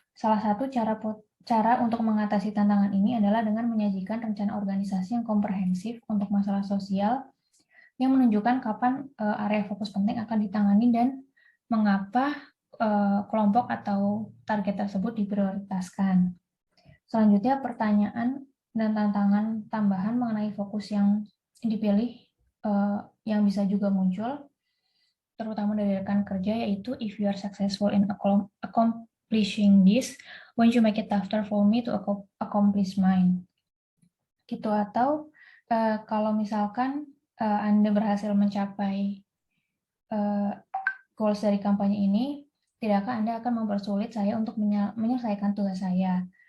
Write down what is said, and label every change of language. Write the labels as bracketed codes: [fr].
[id] Salah satu cara untuk mengatasi tantangan ini adalah dengan menyajikan rencana organisasi yang komprehensif untuk masalah sosial yang menunjukkan kapan area fokus penting akan ditangani dan mengapa kelompok atau target tersebut diprioritaskan. Selanjutnya, pertanyaan dan tantangan tambahan mengenai fokus yang dipilih yang bisa juga muncul, terutama dari rekan kerja, yaitu [en] if you are successful in accomplishing this, won't you make it tougher for me to accomplish mine? [id] Gitu. Atau kalau misalkan Anda berhasil mencapai goals dari kampanye ini, tidakkah Anda akan mempersulit saya untuk menyelesaikan tugas saya?